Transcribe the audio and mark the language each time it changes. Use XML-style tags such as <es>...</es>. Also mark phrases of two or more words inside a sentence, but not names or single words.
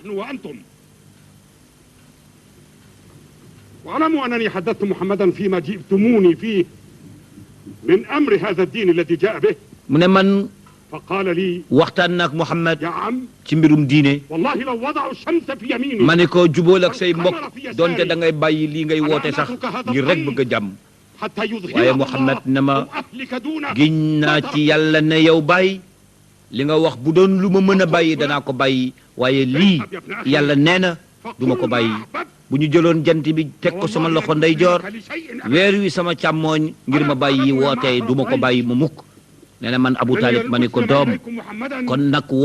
<ar>واعلموا أنني حدثت محمدا فيما جئتموني فيه من أمر هذا الدين الذي جاء به</ar> <wo>mu ne man</wo> <ar>فقال لي</ar> <wo>waxtaan naak Muhammad</wo> <ar>يا عم</ar> <wo>ci mbirum diine</wo> <ar>والله لو وضعوا الشمس في يميني</ar> <wo>ma ne ko jubóol ak say mbokk donte da ngay bàyyi lii ngay woote sax ngir rek bëgg a jàmm</wo> <ar>حتى يظهر</ar> <wo>waaye Muhammad ne ma</wo> <ar>أهلك دونه</ar> <wo>giñ naa ci yàlla ne yow bàyyi li nga wax bu doon lu ma mën a bàyyi danaa ko bàyyi waaye lii yàlla nee na du ma ko bàyyi bu ñu jëloon jant bi teg ko sama loxo ndeyjoor weer wi sama càmmooñ ngir ma bàyyi wootee du ma ko bàyyi mu mukk nee na man Abu Talib ma ne ko doom kon nag</wo>